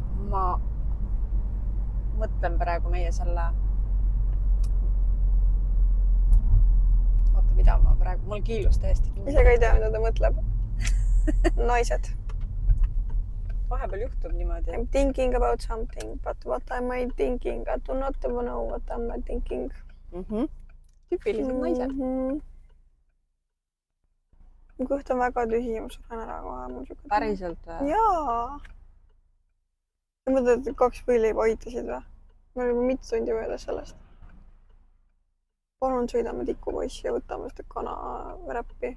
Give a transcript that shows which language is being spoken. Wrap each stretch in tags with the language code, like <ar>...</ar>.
<et>Ma mõtlen praegu meie selle... Oota, mida ma praegu... Mul kiilus täiesti kinni. Ise ka ei tea, mida ta mõtleb. Naised. Vahepeal juhtub niimoodi.</et> <en>I'm thinking about something, but what am I thinking? I do not know what am I thinking.</en> <et>Tüüpilised naised. Mu kõht on väga tühi, ma suren ära kohe. Päriselt või? Jaa. Ja mõtled, et 2 võileiba aitasid või? Ma olen juba mitu tundi möödas sellest. Palun sõidame tikupoissi ja võtame seda kanaräppi.</et>